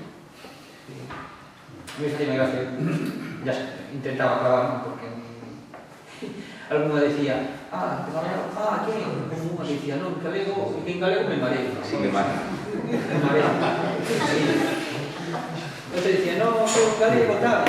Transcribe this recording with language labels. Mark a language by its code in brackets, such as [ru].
[es] A mí facía gracia, ya intentaba acabar, porque alguna decía, ¿quién? [gl] Como unha que decía, no, en galego, que en galego me mareo. Sí, me mareo. Me mareo. Sí. [es] Entonces decía, no, soy galego, tal.